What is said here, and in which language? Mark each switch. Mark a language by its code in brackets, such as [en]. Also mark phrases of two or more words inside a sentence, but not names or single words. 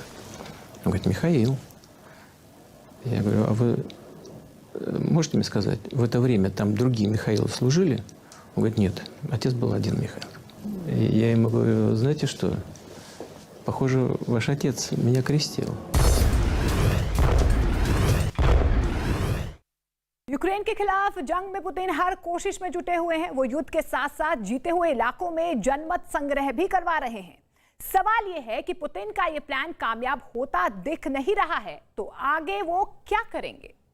[ru] Он говорит, Михаил. Я говорю, а вы можете мне сказать, в это время там другие Михаилы служили? Он говорит, нет, отец был один Михаил. И я ему говорю, знаете что, похоже, ваш отец меня крестил. [hi] यूक्रेन के खिलाफ जंग में पुतिन हर कोशिश में जुटे हुए हैं। वो युद्ध के साथ साथ जीते हुए इलाकों में जनमत संग्रह भी करवा रहे हैं। सवाल यह है कि पुतिन का यह प्लान कामयाब होता दिख नहीं रहा है तो आगे वो क्या करेंगे।